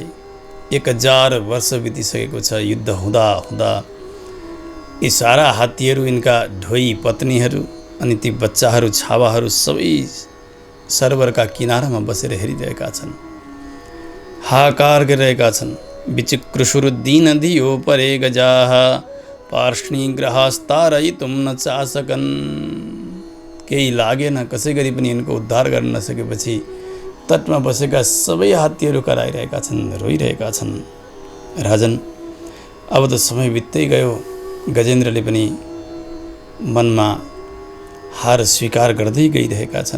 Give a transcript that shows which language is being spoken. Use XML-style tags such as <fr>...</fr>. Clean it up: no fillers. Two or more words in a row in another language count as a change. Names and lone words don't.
<ne>1000 वर्ष बितिसकेको छ। युद्ध हुँदा हुँदा यी सारा हात्तीहरू, यिनका ढोई पत्नीहरू अनि ती बच्चाहरू, छावाहरू सबै सरोवरका किनारामा बसेर हेरिरहेका छन्, हाहाकार गरिरहेका छन्।</ne> <sa>विचिकृषुरुद्दीन धियो परे गजाः पार्ष्णी ग्रहास्तारयितुं न चासकन्।</sa> <ne>केही लागेन, कसै गरी पनि यिनको उद्धार गर्न नसकेपछि तटमा बसेका सबै हात्तीहरू कराइरहेका छन्, रोइरहेका छन्। राजन, अब त समय बित्दै गयो। गजेन्द्रले पनि मनमा हार स्वीकार गर्दै गइरहेका छन्।</ne>